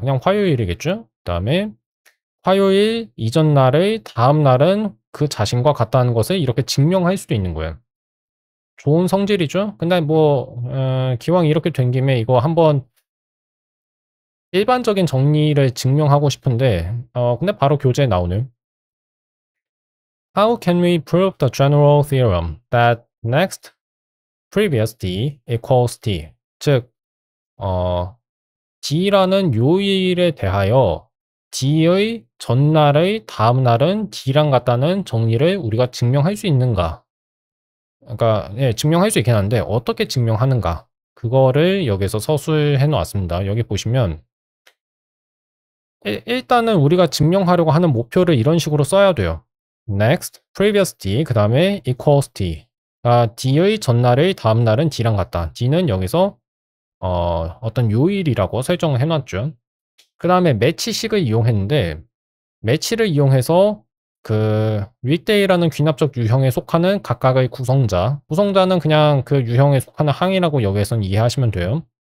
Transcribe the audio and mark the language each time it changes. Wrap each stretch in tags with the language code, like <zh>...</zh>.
<ko>그냥 화요일이겠죠? 그 다음에 화요일 이전 날의 다음 날은 그 자신과 같다는 것을 이렇게 증명할 수도 있는 거예요. 좋은 성질이죠? 근데 뭐 기왕 이렇게 된 김에 이거 한번 일반적인 정리를 증명하고 싶은데 근데 바로 교재에 나오네요.</ko> <en>How can we prove the general theorem that next previous d equals d?</en> <ko>즉 d라는 요일에 대하여 d의 전날의 다음 날은 d랑 같다는 정리를 우리가 증명할 수 있는가? 그러니까 예, 증명할 수 있긴 한데 어떻게 증명하는가? 그거를 여기서 서술해 놓았습니다. 여기 보시면 일단은 우리가 증명하려고 하는 목표를 이런 식으로 써야 돼요.</ko> <en>next, previous d,</en> <ko>그 다음에</ko> <en>equals d.</en> <ko>d의 전날의 다음 날은 d랑 같다. d는 여기서 어떤 요일이라고 설정을 해놨죠. 그 다음에 매치식을 이용했는데 매치를 이용해서 그 weekday라는 귀납적 유형에 속하는 각각의 구성자는 그냥 그 유형에 속하는 항이라고 여기에선 이해하시면 돼요.</ko>